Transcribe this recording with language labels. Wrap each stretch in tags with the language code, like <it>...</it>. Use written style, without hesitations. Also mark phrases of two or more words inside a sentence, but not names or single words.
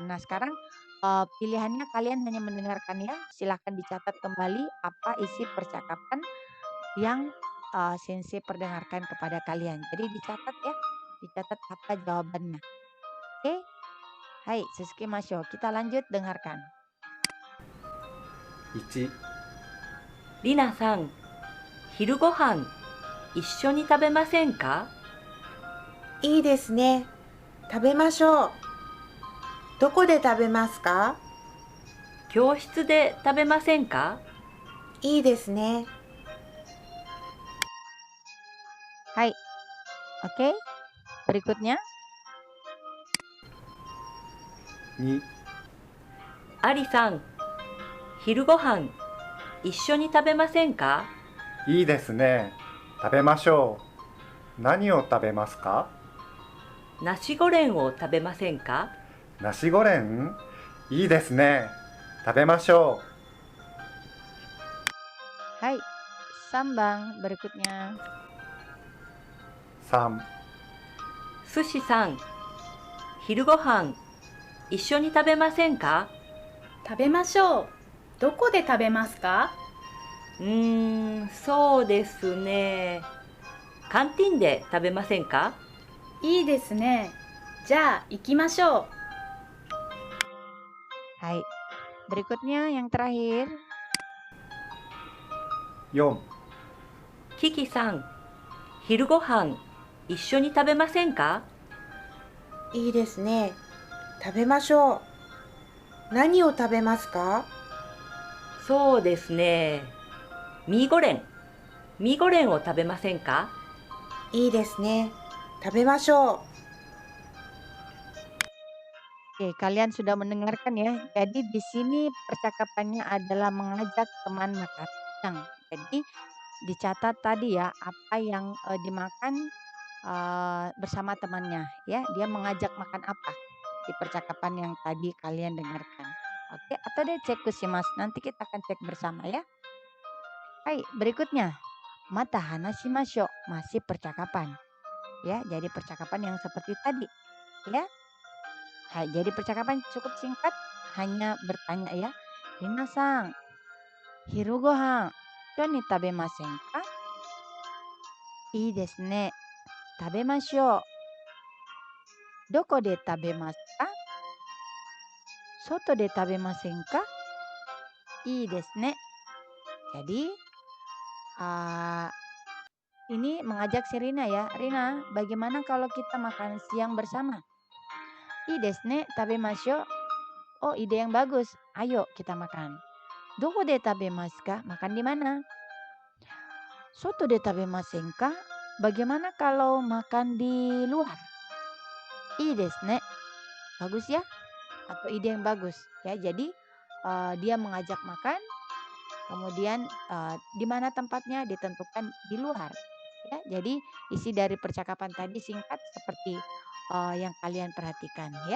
<id>Nah, sekarang pilihannya kalian hanya mendengarkan ya. Silahkan dicatat kembali apa isi percakapan yang sensei perdengarkan kepada kalian. Jadi dicatat ya. Dicatat apa jawabannya. Oke?</id> <ja>はい、続きましょう.</ja> <id>Kita lanjut dengarkan.</id> <ja>1、りなさん、昼ごはん一緒に食べませんか？いいですね。食べましょう。どこで食べますか？教室で食べませんか？いいですね。</ja> <id>Hai. Oke. Berikutnya.</id> <ja>2、ありさん、昼ごはん一緒に食べませんか？いいですね。食べましょう。何を食べますか？ナシゴレンを食べませんか？ナシゴレン？いいですね。食べましょ</ja> <id>Hai. Sambang berikutnya.</id> <ja>う。3、寿司さん、昼ごはん一緒に食べませんか？食べましょう。どこで食べますか？そうですね。カンティンで食べませんか？いいですね。じゃあ行きましょう。</ja> <id>Hai. Berikutnya yang terakhir.</id> <ja>4、キキさん、昼ごはん一緒に食べませんか？いいですね。食べましょう。何を食べますか？そうですね。ミーゴレンを食べませんか？いいですね。食べましょう。</ja> <id>Oke, kalian sudah mendengarkan ya. Jadi di sini percakapannya adalah mengajak teman makan siang. Jadi dicatat tadi ya apa yang dimakan bersama temannya ya. Dia mengajak makan apa di percakapan yang tadi kalian dengarkan. Oke, atau deh cek mas. Nanti kita akan cek bersama ya. Hai, berikutnya.</id> <ja>また話しましょう,</ja> <id>masih percakapan. Ya, jadi percakapan yang seperti tadi. Ya. Hai, jadi percakapan cukup singkat, hanya bertanya ya.</id> <ja>皆さん、昼ご飯一緒に食べませんか? いいですね. Tabemashou. どこで食べますか? 外で食べませんか? いいですね.</ja> <id>Jadi ini mengajak si Rina ya. Rina, bagaimana kalau kita makan siang bersama?</id> <ja>いいですね、食べましょう.</ja> <id>Oh, ide yang bagus. Ayo kita makan.</id> <ja>どこで食べますか?</ja> <id>Makan di mana?</id> <ja>外で食べませんか?</ja> <id>Bagaimana kalau makan di luar?</id> <ja>いいですね.</ja> <id>Bagus ya? Atau ide yang bagus ya. Jadi dia mengajak makan. Kemudian di mana tempatnya ditentukan di luar. Ya, jadi isi dari percakapan tadi singkat seperti yang kalian perhatikan ya.</id>